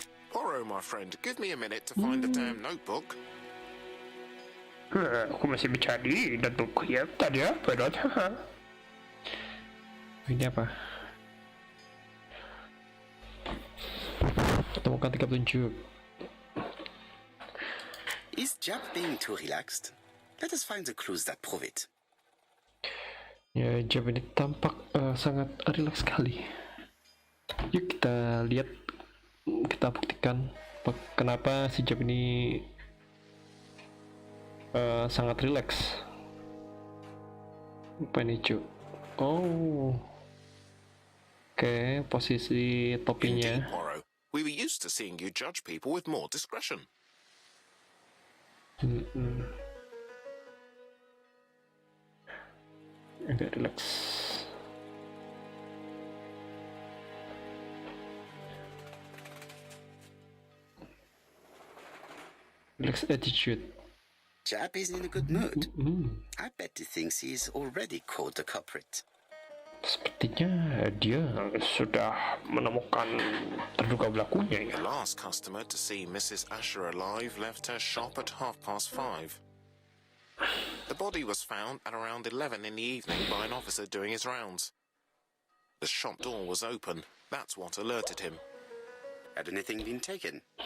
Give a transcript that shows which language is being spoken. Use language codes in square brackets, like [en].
[en] Poirot, my friend, give me a minute to find the damn notebook. [id] Aku masih mencari notebook ya. Tadi apa dot? Ini apa? Temukan 3 petunjuk. [en] Is Japp being too relaxed? Let us find the clues that prove it. [id] Ya, Jeff ini tampak sangat rileks sekali. Yuk kita lihat, kita buktikan kenapa si Jeff ini sangat rileks. Apa ini, cu? Oh, oke, posisi [en] Indeed, [id] topinya. [en] Poirot. We were used to seeing you judge people with more discretion. [id] Agak rileks. [en] Relax attitude. Japp is in a good mood. I bet he thinks he's already caught the culprit. [id] Sepertinya dia sudah menemukan terduga pelakunya ya. [en] The last customer to see Mrs. Asher alive left her shop at 5:30. The body was found at around 11 in the evening by an officer doing his rounds. The shop door was open. That's what alerted him. Had anything been taken?